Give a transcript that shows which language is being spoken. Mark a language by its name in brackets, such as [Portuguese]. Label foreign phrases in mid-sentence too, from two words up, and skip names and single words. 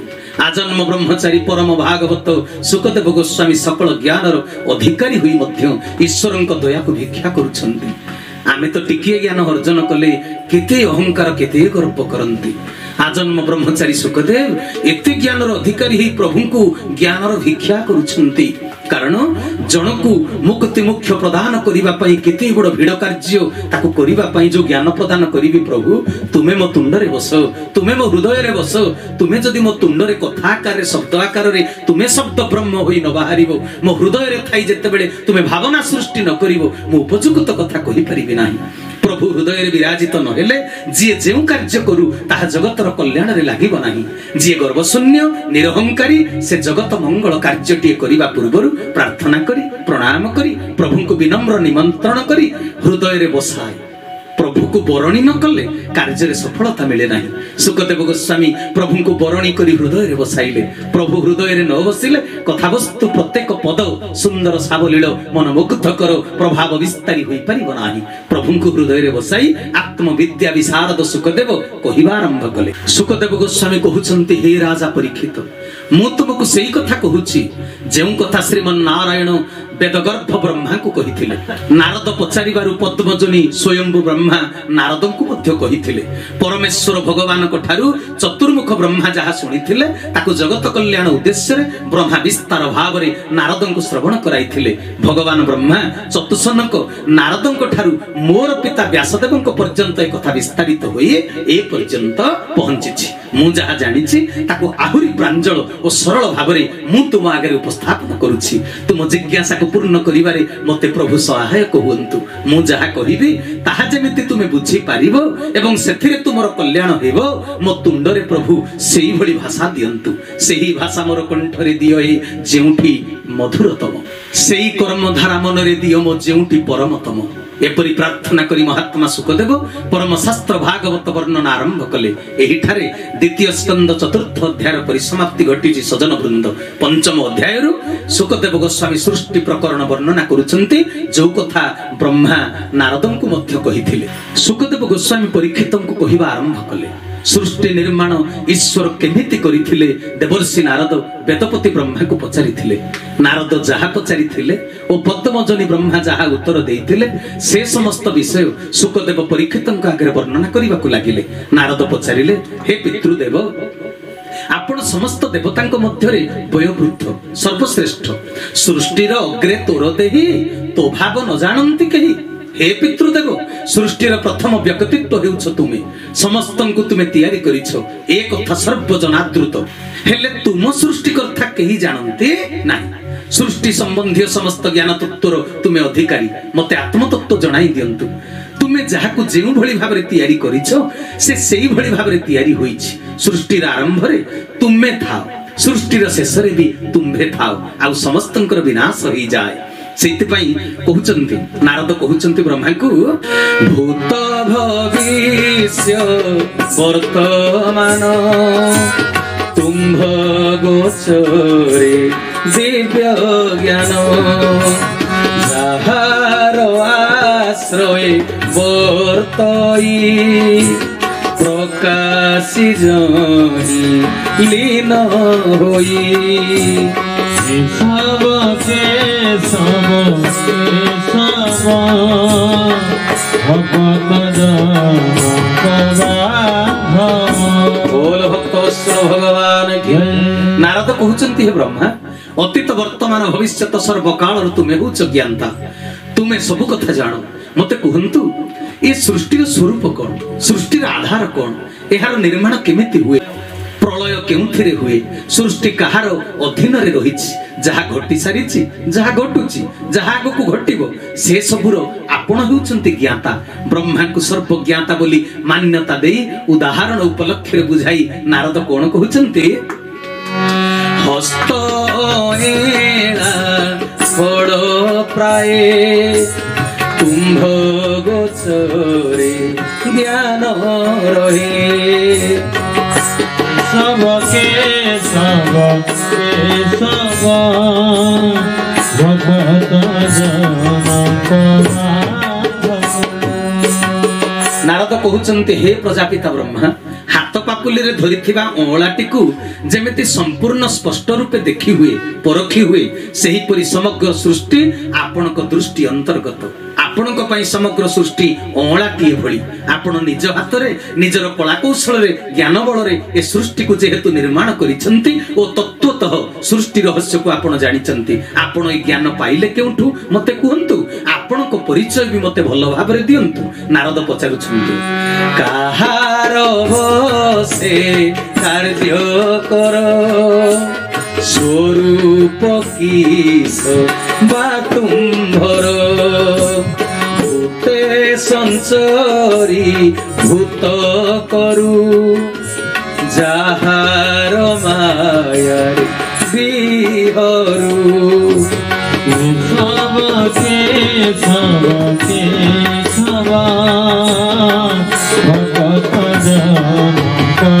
[Odia] ଆଜନ୍ମ ବ୍ରହ୍ମଚାରୀ ପରମ ଭାଗବତ ସୁଖଦେବ ଗୋସ୍ୱାମୀ ସକଳ ଜ୍ଞାନର ଅଧିକାରୀ ହୋଇ ମଧ୍ୟ ଈଶ୍ୱରଙ୍କ ଦୟା କୁ ଭିକ୍ଷା କରୁଛନ୍ତି। ଆମେ ତ ଟିକିଏ ଜ୍ଞାନ ଅର୍ଜନ କଲେ କେତେ ଅହଂକାର କେତେ ଗର୍ବ କରନ୍ତି। ଆଜନ୍ମ ବ୍ରହ୍ମଚାରୀ ସୁଖଦେବ ଏତେ ଜ୍ଞାନର ଅଧିକାରୀ ହି ପ୍ରଭୁ କୁ ଜ୍ଞାନର ଭିକ୍ଷା କରୁଛନ୍ତି। କାରଣ ଜନଙ୍କୁ ମୁକ୍ତି ମୋକ୍ଷ ପ୍ରଦାନ କରିବା ପାଇଁ କେତେ ବଡ଼ ଭିଡ଼ କାର୍ଯ୍ୟ ତାକୁ କରିବା ପାଇଁ ଯୋ ଜ୍ଞାନ ପ୍ରଦାନ କରିବି ପ୍ରଭୁ ତୁମେ ମୋ ତୁଣ୍ଡ ରେ ବସ, ତୁମେ ମୋ ହୃଦୟ ରେ ବସ, ତୁମେ ଯଦି ମୋ ତୁଣ୍ଡ ରେ କଥା ଆକାର ରେ ଶବ୍ଦ ଆକାର ରେ ତୁମେ ଶବ୍ଦ ବ୍ରହ୍ମ ହୋଇ ନ ବାହାରିବ ମୋ ହୃଦୟ ରେ ଥାଇ ଯେତେ ବେଳେ ତୁମେ ଭାବନା ସୃଷ୍ଟି ନ କରିବ ମୋ ଉପଯୁକ୍ତ କଥା କହି ପାରିବି ନାହିଁ। ପ୍ରଭୁ ହୃଦୟ ରେ ବିରାଜିତ ନ ହେଲେ ଜୀ ଯେଉଁ କାର୍ଯ୍ୟ କରୁ ତାହା ଜଗତର କଲ୍ୟାଣ ରେ ଲାଗିବ ନାହିଁ। ଜୀ ଗର୍ବଶୂନ୍ୟ ନିରହଂକାରୀ ସେ ଜଗତ ମଙ୍ଗଳ କାର୍ଯ୍ୟଟିଏ କରିବା ପୂର୍ବରୁ ପ୍ରାର୍ଥନା କରି ପ୍ରଣାମ କରି ପ୍ରଭୁ କୁ ବିନମ୍ର ନିମନ୍ତ୍ରଣ କରି ହୃଦୟ ରେ ବସାଏ ପ୍ରଭୁ କୁ ବରଣି ନ କଲେ କାର୍ଯ୍ୟ ରେ ସଫଳତା ମିଳେ ନାହିଁ। ସୁଖଦେବ ଗୋସ୍ୱାମୀ ପ୍ରଭୁ କୁ ବରଣି କରି ହୃଦୟ ରେ ବସାଇଲେ। ପ୍ରଭୁ ହୃଦୟ ରେ ନ ବସିଲେ କଥାବସ୍ତୁ ପ୍ରତ୍ୟେକ ପଦ ସୁନ୍ଦର ସାବଲୀଳ ମନମୁଗ୍ଧକର ପ୍ରଭାବ ବିସ୍ତାରି ହୋଇ ପାରିବ ନାହିଁ। ପ୍ରଭୁ କୁ ହୃଦୟ ରେ ବସାଇ ଆତ୍ମବିଦ୍ୟା ବିଶାରଦ ସୁଖଦେବ କହିବା ଆରମ୍ଭ କଲେ। ସୁଖଦେବ ଗୋସ୍ୱାମୀ କହୁଛନ୍ତି ହେ ରାଜା ପରୀକ୍ଷିତ ମୁଁ ତୁମକୁ ସେହି କଥା କହୁଛି ଯେଉଁ କଥା ଶ୍ରୀମନ ନାରାୟଣ ବେଦଗର୍ଭ ବ୍ରହ୍ମା କୁ କହିଥିଲେ। ନାରଦ ପଚାରିବାରୁ ପଦ୍ମଯୋନି ସ୍ୱୟମ୍ଭୂ ବ୍ରହ୍ମା ନାରଦ କୁ ମଧ୍ୟ କହିଥିଲେ। ପରମେଶ୍ୱର ଭଗବାନ କୁ ଠାରୁ ଚତୁର୍ମୁଖ ବ୍ରହ୍ମା ଯାହା ଶୁଣିଥିଲେ ତାକୁ ଜଗତ କଲ୍ୟାଣ ଉଦ୍ଦେଶ୍ୟ ରେ ବ୍ରହ୍ମା ବିସ୍ତାର ଭାବ ରେ ନାରଦ କୁ ଶ୍ରବଣ କରାଇଥିଲେ। ଭଗବାନ ବ୍ରହ୍ମା ଚତୁଃସନକ ନାରଦ କୁ ଠାରୁ ମୋର ପିତା ବ୍ୟାସଦେବ କୁ ପର୍ଯ୍ୟନ୍ତ ଏକ କଥା ବିସ୍ତାରିତ ହୋଇ ଏ ପର୍ଯ୍ୟନ୍ତ ପହଞ୍ଚିଛି। ମୁଁ ଯାହା ଜାଣିଛି ତାକୁ ଆହୁରି ପ୍ରାଞ୍ଜଳ ଓ ସରଳ ଭାବ ରେ ମୁଁ ତୁମ ଆଗେ ଉପସ୍ଥାପନ କରୁଛି। ତୁମ ଜିଜ୍ଞାସା କୁ ପୂର୍ଣ୍ଣ କରିବାରେ ମତେ ପ୍ରଭୁ ସହାୟକ ହୁଅନ୍ତୁ। ମୁଁ ଯାହା କହିବି ତାହା ଯେମିତି ତୁମେ ବୁଝି ପାରିବ ଏବଂ ସେଥିରେ ତୁମର କଲ୍ୟାଣ ହେବ ମୋ ତୁଣ୍ଡରେ ପ୍ରଭୁ ସେହି ଭଳି ଭାଷା ଦିଅନ୍ତୁ। ସେହି ଭାଷା ମୋର କଣ୍ଠରେ ଦିଅ ଏ ଯେଉଁଠି ମଧୁରତମ, ସେହି କର୍ମଧାରା ମନରେ ଦିଅ ମୋ ଯେଉଁଠି ପରମତମ। ଏପରି ପ୍ରାର୍ଥନା କରି ମହାତ୍ମା ସୁଖଦେବ ପରମ ଶାସ୍ତ୍ର ଭାଗବତ ବର୍ଣ୍ଣନା ଆରମ୍ଭ କଲେ। ଏହି ଠାରେ ଦ୍ୱିତୀୟ ସ୍କନ୍ଦ ଚତୁର୍ଥ ଅଧ୍ୟାୟ ପରିସମାପ୍ତି ଘଟିଛି। ସଜ୍ଜନ ବୃନ୍ଦ ପଞ୍ଚମ ଅଧ୍ୟାୟ ସୁଖଦେବ ଗୋସ୍ୱାମୀ ସୃଷ୍ଟି ପ୍ରକରଣ ବର୍ଣ୍ଣନା କରୁଛନ୍ତି ଯୋ କଥା ବ୍ରହ୍ମା ନାରଦଙ୍କୁ ମଧ୍ୟ କହିଥିଲେ। ସୁଖଦେବ ଗୋସ୍ୱାମୀ ପରୀକ୍ଷିତଙ୍କୁ କହିବା ଆରମ୍ଭ କଲେ। ସୃଷ୍ଟି ନିର୍ମାଣ ଈଶ୍ୱର କେମିତି କରିଥିଲେ ଦେବର୍ଷି ନାରଦ ବେଦପତି ବ୍ରହ୍ମା କୁ ପଚାରିଥିଲେ। ନାରଦ ଯାହା ପଚାରିଥିଲେ ଓ ପଦ୍ମଯୋନି ବ୍ରହ୍ମା ଯାହା ଉତ୍ତର ଦେଇଥିଲେ ସେ ସମସ୍ତ ବିଷୟ ସୁଖଦେବ ପରୀକ୍ଷିତଙ୍କ ଆଗେ ବର୍ଣ୍ଣନା କରିବାକୁ ଲାଗିଲେ। ନାରଦ ପଚାରିଲେ ହେ ପିତୃଦେବ ଆପଣ ସମସ୍ତ ଦେବତାଙ୍କ ମଧ୍ୟରେ ବୟୋବୃଦ୍ଧ ସର୍ବଶ୍ରେଷ୍ଠ ସୃଷ୍ଟିର ଅଗ୍ରେ ତୋର ଦେହି ତ ଭାବ ନ ଜାଣନ୍ତି କେହି। ହେ ପିତୃଦେବ ସୃଷ୍ଟିର ପ୍ରଥମ ବ୍ୟକ୍ତିତ୍ୱ ହେଉଛ ତୁମେ, ସମସ୍ତଙ୍କୁ ତୁମେ ତିଆରି କରିଛ ଏ କଥା ସର୍ବଜନାଦୃତ। ହେଲେ ତୁମ ସୃଷ୍ଟିକର୍ତ୍ତା କେହି ଜାଣନ୍ତେ ନାହିଁ। ସୃଷ୍ଟି ସମ୍ବନ୍ଧୀ ସମସ୍ତ ଜ୍ଞାନ ତତ୍ତ୍ୱର ତୁମେ ଅଧିକାରୀ। ମତେ ଆତ୍ମ ତତ୍ତ୍ୱ ଜଣାଇ ଦିଅନ୍ତୁ। ତୁମେ ଯାହାକୁ ଯେଉଁ ଭଳି ଭାବରେ ତିଆରି କରିଛ ସେ ସେହି ଭଳି ଭାବରେ ତିଆରି ହୋଇଛି। ସୃଷ୍ଟିର ଆରମ୍ଭ ରେ ତୁମେ ଥାଅ, ସୃଷ୍ଟିର ଶେଷ ରେ ବି ତୁମ୍ଭେ ଥାଅ ଆ ସମସ୍ତଙ୍କର ବିନାଶ ହୋଇ ଯାଏ। ସେଥିପାଇଁ କହୁଛନ୍ତି ନାରଦ କହୁଛନ୍ତି ବ୍ରହ୍ମା କୁ ଭୂତ ଭବିଷ୍ୟ ବର୍ତ୍ତମାନ ତୁମ୍ଭ ଗୋଚରେ ଦିବ୍ୟ ଜ୍ଞାନ ଯାହାର ଆଶ୍ରୟ ବର୍ତ୍ତଇ ପ୍ରକାଶି ଯହିଁ ଲୀନ ହୋଇ। [Hindi] सबके बोल भक्तवत्सल भगवान की। [Odia] ନାରଦ କହୁଛନ୍ତି ହେ ବ୍ରହ୍ମା ଅତୀତ ବର୍ତ୍ତମାନ ଭବିଷ୍ୟତ ସର୍ବକାଳ ତୁମେ ହୋଇଛ ଜ୍ଞାତା, ତୁମେ ସବୁ କଥା ଜାଣ। ମତେ କହନ୍ତୁ ଏ ସୃଷ୍ଟି ସ୍ୱରୂପ କୌନ, ସୃଷ୍ଟି ଆଧାର କୌନ, ଯାର ନିର୍ମାଣ କେମିତି ହୁଏ, ପ୍ରଳୟ କେଉଁଥିରେ ହୁଏ, ସୃଷ୍ଟି କାହାର ଅଧୀନ ରେ ରହିଛି, ଯାହା ଘଟି ସାରିଛି, ଯାହା ଘଟୁଛି, ଯାହା ଆଗକୁ ଘଟିବ ସେ ସବୁର ଆପଣ ହେଉଛନ୍ତି ଜ୍ଞାତା। ବ୍ରହ୍ମା କୁ ସର୍ବ ଜ୍ଞାତା ବୋଲି ମାନ୍ୟତା ଦେଇ ଉଦାହରଣ ଉପଲକ୍ଷ୍ୟ ରେ ବୁଝାଇ ନାରଦ କୋନ କହୁଛନ୍ତି, ହସ୍ତ ଏଲା ଫଳ ପ୍ରାୟ କୁମ୍ଭ ଗୋଚରେ ଜ୍ଞାନ ରହେ। [Hindi] सबके सब भगत जनक [Odia] ନାରଦ କହୁଛନ୍ତି, ହେ ପ୍ରଜାପିତା ବ୍ରହ୍ମା, ହାତ ପାପୁଲି ରେ ଧରିଥିବା ଅଁଳାଟିକୁ ଯେମିତି ସମ୍ପୂର୍ଣ୍ଣ ସ୍ପଷ୍ଟ ରୂପେ ଦେଖି ହୁଏ, ପରଖି ହୁଏ, ସେହି ପରି ସମଗ୍ର ସୃଷ୍ଟି ଆପଣଙ୍କ ଦୃଷ୍ଟି ଅନ୍ତର୍ଗତ। ଆପଣଙ୍କ ପାଇଁ ସମଗ୍ର ସୃଷ୍ଟି ଅଁଳାଟିଏ ଭଳି ଆପଣ ନିଜ ହାତ ରେ ନିଜର କଳା କୌଶଳ ରେ ଜ୍ଞାନ ବଳ ରେ ଏ ସୃଷ୍ଟି କୁ ଯେହେତୁ ନିର୍ମାଣ କରିଛନ୍ତି ଓ ତତ୍ତ୍ୱତଃ ସୃଷ୍ଟି ରହସ୍ୟ କୁ ଆପଣ ଜାଣିଛନ୍ତି। ଆପଣ ଏ ଜ୍ଞାନ ପାଇଲେ କେଉଁଠୁ ମତେ କହନ୍ତୁ, ଆପଣଙ୍କ ପରିଚୟ ବି ମତେ ଭଲ ଭାବ ରେ ଦିଅନ୍ତୁ। ନାରଦ ପଚାରୁଛନ୍ତି, କାହାର ସେ କାର୍ଯ୍ୟ କର ସ୍ୱରୂପ କିସ ବା ତୁମ୍ଭର, ଭୂତେ ସଞ୍ଚରି ଭୂତ କରୁ ଯାହାର ମାୟାର ବିହରୁ। [Hindi] सबके सब भगत जनक